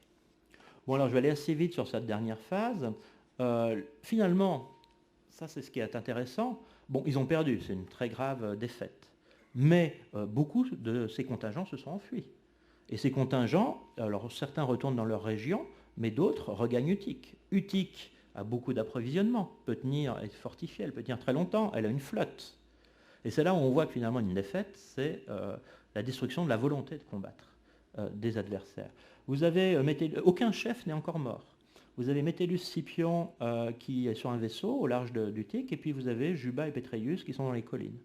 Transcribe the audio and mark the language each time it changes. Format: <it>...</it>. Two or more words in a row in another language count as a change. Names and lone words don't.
<fr>Bon, alors je vais aller assez vite sur cette dernière phase. Finalement, ça c'est ce qui est intéressant. Bon, ils ont perdu, c'est une très grave défaite. Mais beaucoup de ces contingents se sont enfuis. Et ces contingents, alors certains retournent dans leur région, mais d'autres regagnent Utique. Utique a beaucoup d'approvisionnement, peut tenir, elle est fortifiée, elle peut tenir très longtemps, elle a une flotte. Et c'est là où on voit que finalement une défaite, c'est la destruction de la volonté de combattre. des adversaires. Vous avez aucun chef n'est encore mort. Vous avez Metellus Scipion qui est sur un vaisseau au large d'Utique, et puis vous avez Juba et Petreius qui sont dans les collines.</fr>